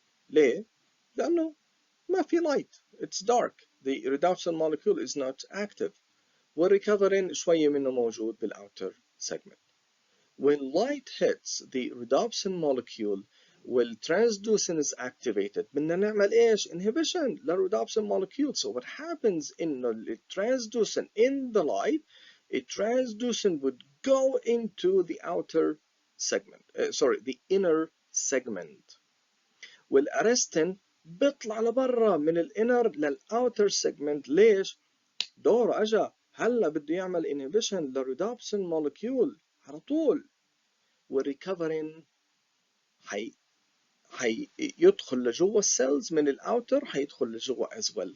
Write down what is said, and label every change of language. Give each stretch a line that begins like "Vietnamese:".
Arabic: ليه؟ لانه ما في لايت،
English: it's dark, the rhodopsin molecule is not active.
Arabic: والريكفرين شوية منه موجود بالاوتر segment.
English: When light hits the rhodopsin molecule والtransducin is activated
Arabic: بدنا نعمل ايش؟
English: inhibition للrhodopsin molecule. So what happens إنه الtransducin in the light, a transducin would go into the outer segment, the inner segment.
Arabic: والارستين بيطلع لبرا من الانر للاوتر segment. ليش؟ دور اجا هلا بده يعمل inhibition للrhodopsin molecule على طول. والريكفرين يدخل لجوا السيلز من الاوتر، حيدخل لجوا as well.